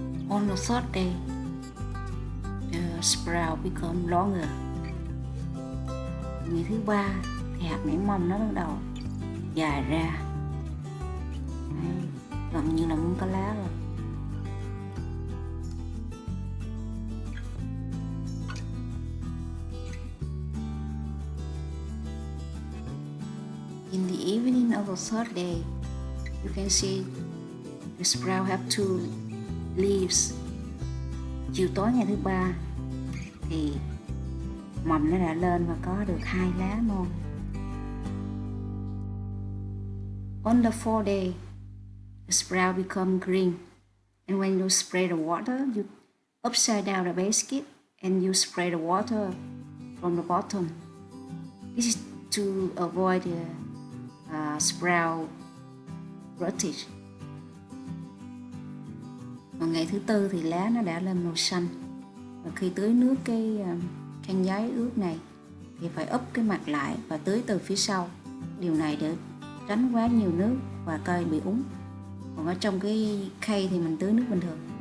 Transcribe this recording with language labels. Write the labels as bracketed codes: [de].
[en] On the third day, the sprout become longer. [vi] Ngày thứ 3 thì hạt nảy mầm nó bắt đầu dài ra. Đấy, gần như là muốn có lá rồi. [en] In the evening of the third day, you can see the sprout have 2 leaves. [vi] Chiều tối ngày thứ 3 thì mầm nó đã lên và có được 2 lá non. [en] On the 4th day, the sprout become green, and when you spray the water, you upside down the basket and you spray the water from the bottom. This is to avoid the sprout rottage. [vi] Còn ngày thứ tư thì lá nó đã lên màu xanh. Và khi tưới nước cái khăn giấy ướt này thì phải úp cái mặt lại và tưới từ phía sau. Điều này để tránh quá nhiều nước và cây bị úng. Còn ở trong cái khay thì mình tưới nước bình thường.